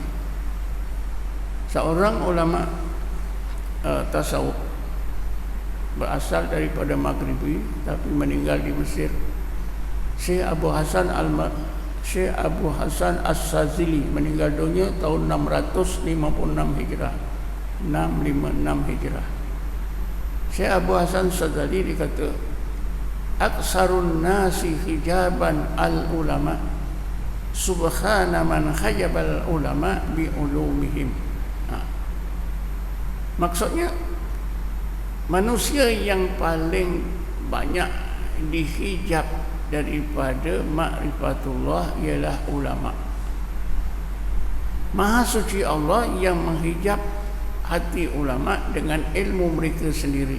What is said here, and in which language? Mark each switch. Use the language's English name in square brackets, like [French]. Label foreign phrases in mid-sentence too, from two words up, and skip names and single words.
[Malay] Seorang ulama tasawuf berasal daripada Maghribi tapi meninggal di Mesir, Syekh Abu Hasan As-Sazili, meninggal dunia tahun 656 Hijrah. 656 Hijrah. Syekh Abu Hasan As-Sazili dikata, [Arabic] أكثر الناس حجابا العلماء سبحان من حجب العلماء بعلومهم. [Malay] Maksudnya manusia yang paling banyak dihijab daripada ma'rifatullah ialah ulama. Maha suci Allah yang menghijab hati ulama dengan ilmu mereka sendiri.